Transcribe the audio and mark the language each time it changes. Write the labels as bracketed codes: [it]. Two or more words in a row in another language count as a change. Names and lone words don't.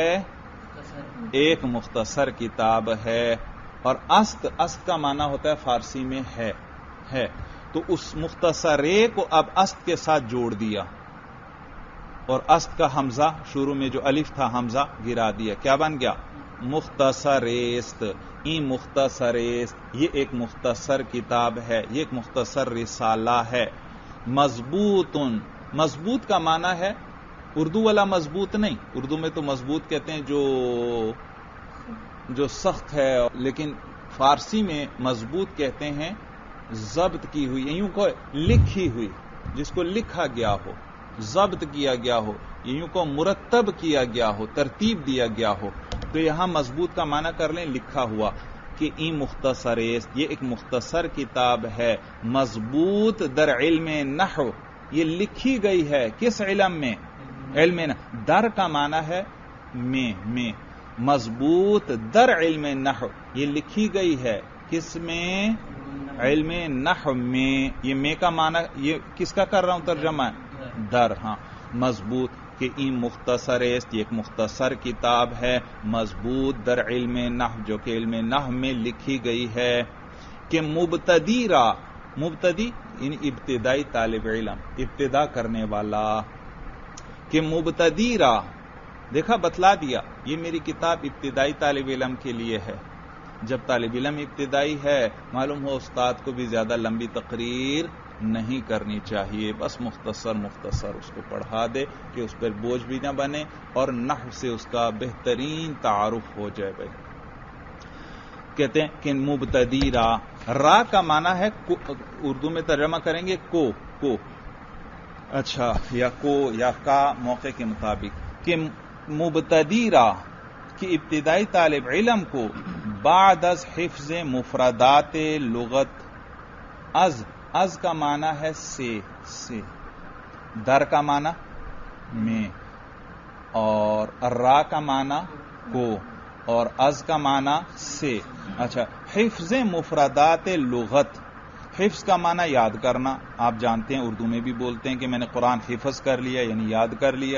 [ur] ایک مختصر کتاب ہے۔ اور است کا معنی ہوتا ہے فارسی میں ہے، تو اس مختصر کو اب است کے ساتھ جوڑ دیا، اور است کا حمزہ شروع میں جو الف تھا حمزہ گرا دیا، کیا بن گیا؟ [fa] مختصر است، این مختصر است، [ur] یہ ایک مختصر کتاب ہے، یہ ایک مختصر رسالہ ہے۔ مضبوط، مضبوط کا معنی ہے اردو والا مضبوط نہیں، اردو میں تو مضبوط کہتے ہیں جو سخت ہے، لیکن فارسی میں مضبوط کہتے ہیں ضبط کی ہوئی، یوں کو لکھی ہوئی، جس کو لکھا گیا ہو، ضبط کیا گیا ہو، یوں کو مرتب کیا گیا ہو، ترتیب دیا گیا ہو۔ تو یہاں مضبوط کا معنی کر لیں لکھا ہوا، کہ [fa] این مختصر است، [ur] یہ ایک مختصر کتاب ہے، [fa] مضبوط در علم نحو، [ur] یہ لکھی گئی ہے کس علم میں؟ علم نحو۔ در کا معنی ہے میں، [fa] مضبوط در علم نحو، [ur] یہ لکھی گئی ہے کس میں؟ علم نحو میں۔ یہ میں کا معنی، یہ کس کا کر رہا ہوں ترجمہ؟ در، ہاں، مضبوط، کہ [fa] این مختصر است، [ur] یہ ایک مختصر کتاب ہے، [fa] مضبوط در علم نحو، [ur] جو کہ علم نحو میں لکھی گئی ہے، کہ [fa] مبتدی را، [ur] مبتدی یعنی ابتدائی طالب علم، ابتدا کرنے والا، کہ [fa] مبتدی را، [ur] دیکھا بتلا دیا، یہ میری کتاب ابتدائی طالب علم کے لیے ہے۔ جب طالب علم ابتدائی ہے، معلوم ہو استاد کو بھی زیادہ لمبی تقریر نہیں کرنی چاہیے، بس مختصر اس کو پڑھا دے کہ اس پر بوجھ بھی نہ بنے اور نحو سے اس کا بہترین تعارف ہو جائے۔ بھائی کہتے ہیں کہ [fa] مبتدی را، [ur] را کا معنی ہے اردو میں ترجمہ کریں گے کو اچھا یا کو یا کا موقع کے مطابق کہ [fa] مبتدی را [ur] کہ ابتدائی طالب علم کو [fa] بعد از حفظ مفردات لغت [ur] از کا معنی ہے سے در کا معنی میں اور را کا معنی کو اور از کا معنی سے. اچھا [fa] حفظ مفردات لغت [ur] حفظ کا معنی یاد کرنا آپ جانتے ہیں اردو میں بھی بولتے ہیں کہ میں نے قرآن حفظ کر لیا یعنی یاد کر لیا.